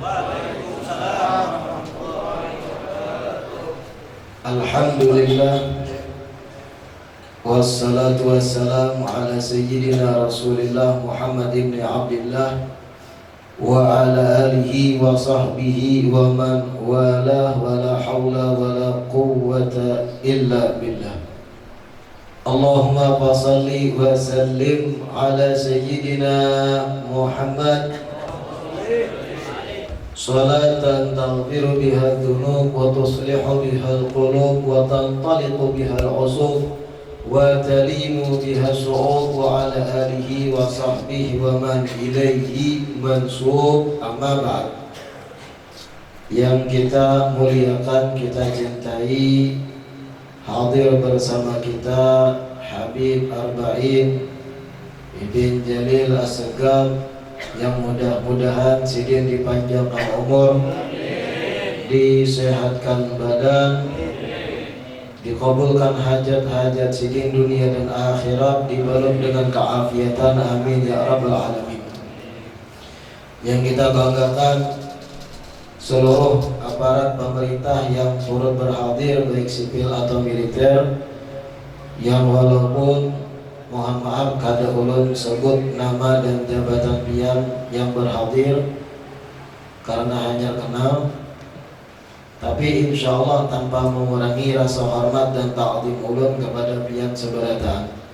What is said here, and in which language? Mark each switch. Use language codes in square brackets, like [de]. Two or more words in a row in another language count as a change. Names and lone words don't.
[ar] الحمد لله والصلاة والسلام على سيدنا رسول الله محمد بن عبد الله وعلى آله وصحبه ومن والاه ولا حول ولا قوة إلا بالله. اللهم صل وسلم على سيدنا محمد صلاة تغفر بها الذنوب وتصلح بها القلوب وتنطلق بها العصوب وتلين بها الصعوب وعلى آله وصحبه ومن إليه منسوب. أما بعد. [bjn] Yang kita muliakan, kita cintai, hadir bersama kita Habib Arba'in Ibn Jalil As-Segaf yang mudah-mudahan sidin dipanjangkan umur, disehatkan badan, dikabulkan hajat-hajat sidin dunia dan akhirat, dibalut dengan keafiatan, [ar] آمين يا رب العالمين. [bjn] Yang kita banggakan seluruh aparat pemerintah yang turut berhadir, baik sipil atau militer, yang walaupun mohon maaf kada ulun sebut nama dan jabatan pian yang berhadir karena hanya kenal, tapi [ar] إن شاء الله [bjn] tanpa mengurangi rasa hormat dan ta'zim ulun kepada pian seberataan.